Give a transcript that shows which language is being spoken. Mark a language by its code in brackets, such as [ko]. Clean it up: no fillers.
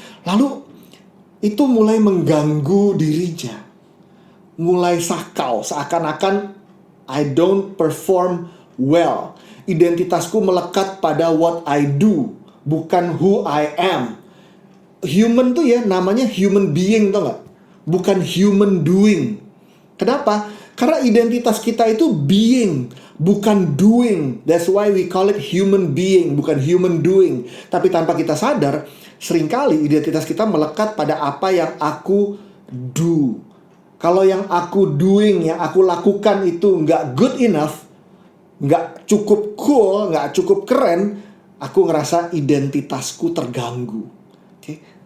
[id] Lalu itu mulai mengganggu dirinya. Mulai sakau, seakan-akan [en] I don't perform well. [id] Identitasku melekat pada [en] what I do, [id] bukan [en] who I am. [id] Human tuh ya namanya [en] human being, [id] tau gak? Bukan [en] human doing. [id] Kenapa? Karena identitas kita itu being, bukan doing. [en] That's why we call it human being, [id] bukan [en] human doing. [id] Tapi tanpa kita sadar, seringkali identitas kita melekat pada apa yang aku do. Kalau yang aku doing, yang aku lakukan itu nggak [en] good enough, [id] nggak cukup cool, nggak cukup keren, aku ngerasa identitasku terganggu. Oke?